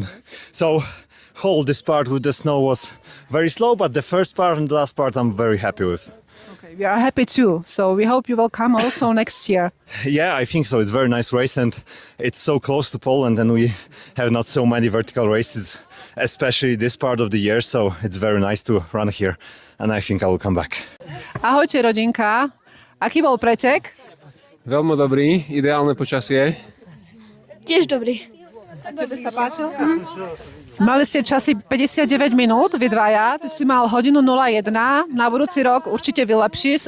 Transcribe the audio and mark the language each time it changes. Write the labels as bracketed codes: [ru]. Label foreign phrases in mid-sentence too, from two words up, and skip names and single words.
[en] So whole this part with the snow was very slow, but the first part and the last part I'm very happy with. Okay, we are happy too. So we hope you will come also next year. Yeah, I think so. It's a very nice race, and it's so close to Poland, and we have not so many vertical races, especially this part of the year, so it's very nice to run here, and I think I will come back. [sk] Ahojte rodinka. Aký bol pretek? Veľmi dobrý, ideálne počasie. Tiež dobrý. Tebe sa páčil? Mali ste časy 59 minút, vy dvaja. Ty si mal hodinu 01. Na budúci rok určite vylepšíš.